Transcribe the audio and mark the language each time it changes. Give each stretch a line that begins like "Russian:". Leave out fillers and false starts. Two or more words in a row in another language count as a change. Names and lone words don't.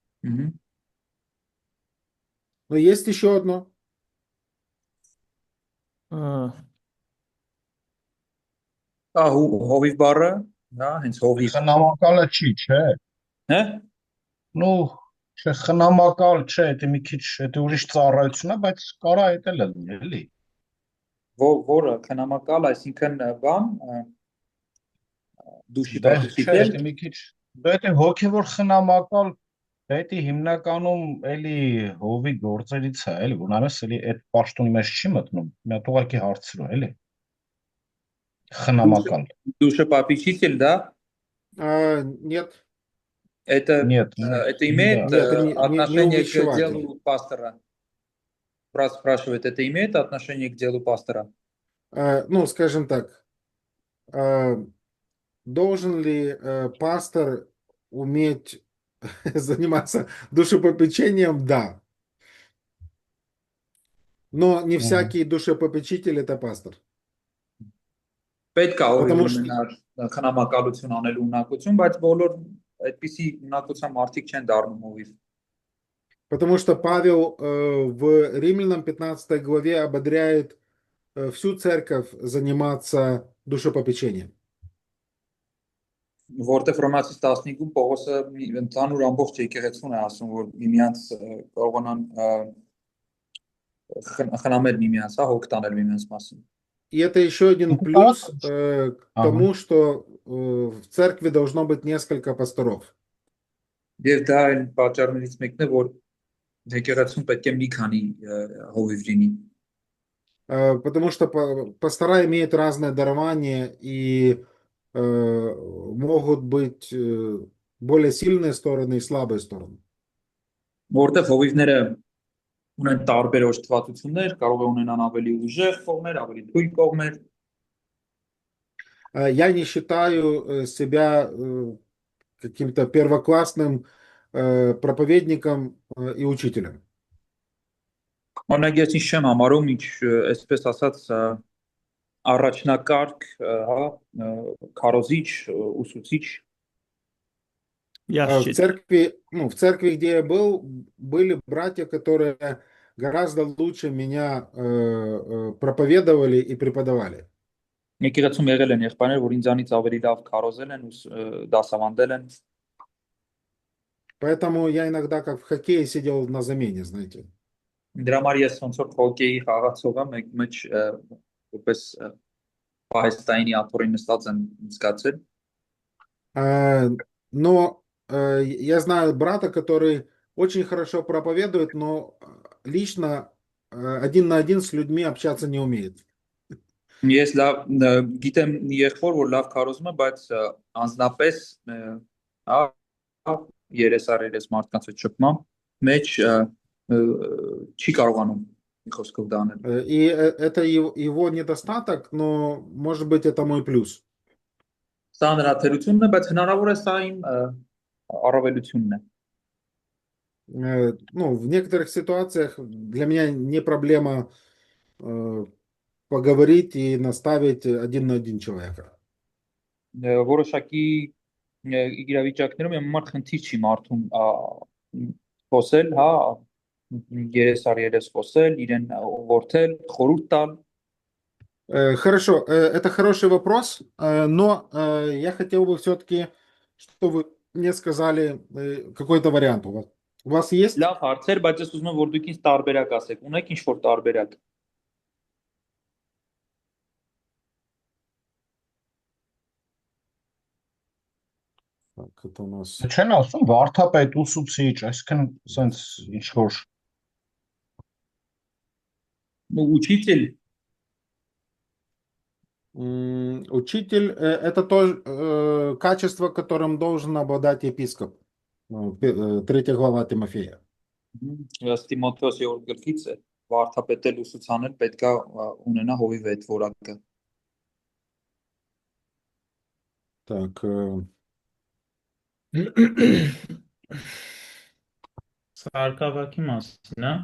Russian: Но есть еще одно.
Armenian: Հովիվ բառը, հա, հենց հովիվ։ Խնամակալը չի, չէ։ Հա? Ну, չէ, խնամակալ չէ, դա մի քիչ, դա ուրիշ ծառայություն է, բայց կարա այդ էլ լինի, էլի։ Որը քնամակալ, այսինքն բան, դուշի Դե չէ, պատուցիչել։ դա մի քիչ, դա այդ հոգևոր խնամակալ, դա դա հիմնականում էլի հովի գործերից է, էլի, որ նայես էլի այդ պաշտոնի մեջ չի մտնում, մի հատ ուղղակի հարցրու, էլի։ Խնամակալ։ Դուշը պատուցիչել,
Russian: да? Нет, Это Нет, имеет нет, это не отношение к увещеватель. делу пастора. Спрашивает, это имеет отношение к делу пастора? Ну, скажем так, должен ли пастор уметь заниматься душепопечением? Да. Но не всякий душепопечитель это пастор.
Armenian: Պետք է
Russian: Потому
Armenian: օրինակ ունենալ խնամակալություն անելու ունակություն, բայց բոլոր այդպիսի ունակության մարդիկ չեն դառնում հովիվ։
Russian: Потому что Павел в Римлянам 15 главе ободряет всю церковь заниматься душепопечением.
Armenian: Որտեղ Հռոմեացիս 15-ում Պողոսը ընդհանուր ամբողջ եկեղեցուն է ասում, որ միմյանց կարողանան խնամել միմյանց, հա, հոգ տանել միմյանց մասին։
Russian: И это еще один плюс к тому, что в церкви должно быть несколько пасторов.
Armenian: Եվ դա այն պատճառներից մեկն է, որ եկեղեցում պետք է մի քանի հովիվ լինի։
Russian: Потому что пастора имеют разное дарование и могут быть более сильные стороны и слабые стороны.
Armenian: Որտեղ հովիվները ունեն տարբեր օժտվածություններ, կարող է ունենան ավելի ուժեղ կողմեր, ավելի թույլ կողմեր։
Russian: Я не считаю себя каким-то первоклассным проповедником и учителем.
Armenian: Օրինակ ես ինչ չեմ համարում, ինչ այսպես ասած առաջնակարգ, հա, քարոզիչ, ուսուցիչ։
Russian: В церкви, где я был, были братья, которые гораздо лучше меня проповедовали и преподавали.
Armenian: Եկեղեցում եղել են եղբայրներ, որ ինձանից ավելի լավ քարոզել են ու դասավանդել են։
Russian: Поэтому я иногда как в хоккее сидел на замене, знаете.
Armenian: Դրա համար ես ոնց որ հոկեյի խաղացողը մեկ մեջ որպես պահեստայինի աթոռի նստած եմ զգացել։
Russian: Но я знаю брата, который очень хорошо проповедует, но лично один на один с людьми общаться не умеет.
Armenian: Ես լավ գիտեմ եղբոր, որ լավ քարոզում է, բայց անձնապես երեսարերես մարդկանց հետ շփման մեջ չի կարողանում խոսքով դանել։
Russian: И это его недостаток, но может быть это мой плюс.
Armenian: Սա նրա թերությունն է, բայց հնարավոր է սա իմ առավելությունն է։
Russian: Ну, в некоторых ситуациях для меня не проблема поговорить и наставить один на один человека.
Armenian: Որոշակի իրավիճակներում իմ համար խնդիր չի մարդուն խոսել, հա, երես խոսել, իրեն ուղղորդել, խորհուրդ տալ։
Russian: Хорошо, это хороший вопрос, но я хотел бы все-таки, чтобы вы мне сказали какой-то вариант у вас. У вас есть?
Armenian: Լավ հարցեր, բայց ես ուզում եմ որ դուք ինձ տարբերակ ասեք։ Ունեք ինչ-որ տարբերակ։
Russian: Так, это у нас...
Armenian: Չեն ասում վարդապետ ուսուցիչ, այսինքն sense ինչ որ
Russian: Учитель Учитель это то качество, которым должен обладать епископ. 3 глава Тимофея.
Armenian: Տիմոթեոս 3-րդ գլխից է վարդապետել ուսուցանել պետք է ունենա հովիվ այդ որակը։
Russian: Так,
Armenian: Սարկավակի մասին, հա։